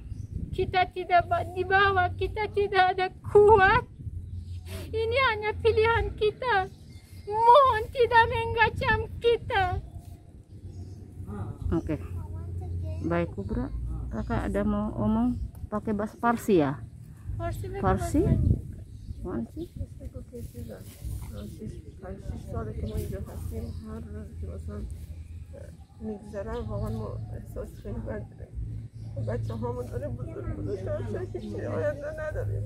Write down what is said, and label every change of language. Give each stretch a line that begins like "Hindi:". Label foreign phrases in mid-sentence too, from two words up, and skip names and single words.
Indonesian: Kita tidak di bawah, kita tidak ada kuat. Ini hanya pilihan kita. Mohon tidak mengacam kita. Oke. Baik Kubra, kakak ada mau omong pakai bahasa Farsi ya? Farsi? Farsi?
Persian: سالی که ما اینجا هستیم هر روز که مثلا میگذرن واقعا ما احساس خیلی بد داریم. بچه هامون داره بزرگتر هیچی آینده نداریم.